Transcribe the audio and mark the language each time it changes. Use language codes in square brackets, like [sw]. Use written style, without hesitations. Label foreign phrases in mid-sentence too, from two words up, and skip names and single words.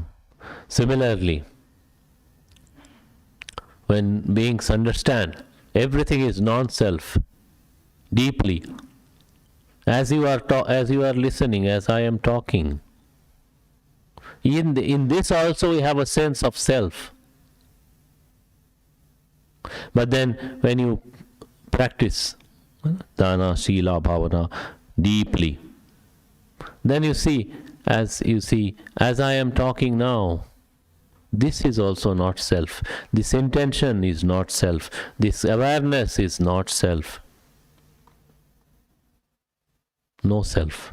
[en] Similarly, when beings understand everything is non-self deeply, as you are listening, as I am talking, in this also we have a sense of self. But then when you practice [pi] dana, sila, bhavana [en] deeply, then you see, as I am talking now, this is also not self. This intention is not self. This awareness is not self. No self.